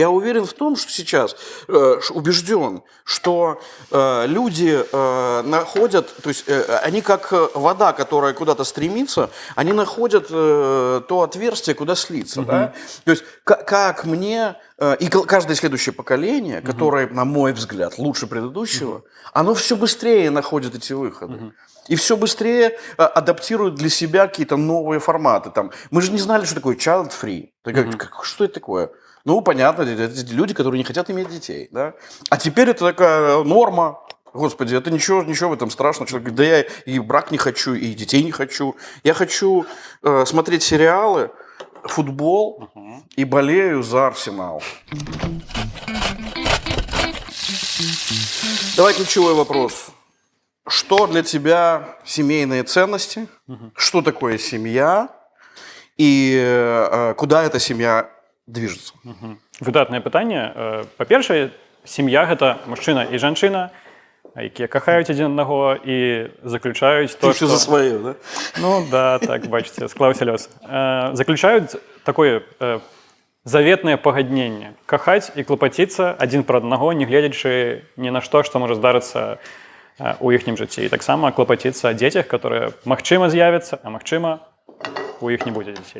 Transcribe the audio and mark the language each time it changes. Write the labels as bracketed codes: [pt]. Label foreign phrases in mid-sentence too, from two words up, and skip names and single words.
[ru] Я уверен в том, что сейчас, убежден, что люди находят, то есть они как вода, которая куда-то стремится, они находят то отверстие, куда слиться. Да? То есть как мне... И каждое следующее поколение, которое, на мой взгляд, лучше предыдущего, оно все быстрее находит эти выходы. И все быстрее адаптирует для себя какие-то новые форматы. Там, мы же не знали, что такое child-free. Что это такое? Ну, понятно, это люди, которые не хотят иметь детей. Да? А теперь это такая норма. Господи, это ничего в этом страшного. Человек говорит, да я и брак не хочу, и детей не хочу. Я хочу смотреть сериалы, футбол и болею за Арсенал. Давай ключевой вопрос. Что для тебя семейные ценности? Что такое семья? И куда эта семья движется? [be] Выдатнае пытанне. Па-першае, сям'я гэта мужчына і жанчына, якія кахаюць адзін аднаго і заключаюць [ru] то, что... за свое, да? [be] Ну да, так, бачыце, склаўся лёс. Заключаюць такое заветнае пагадненне. Кахаць і клапаціцца адзін пра аднаго, не гледзячы ні на што можа здарыцца у іхнім жыцці. І таксама клапаціцца о дзецях, которые, магчыма, з'явяцца, а магчыма, у іх не будзе дзяцей.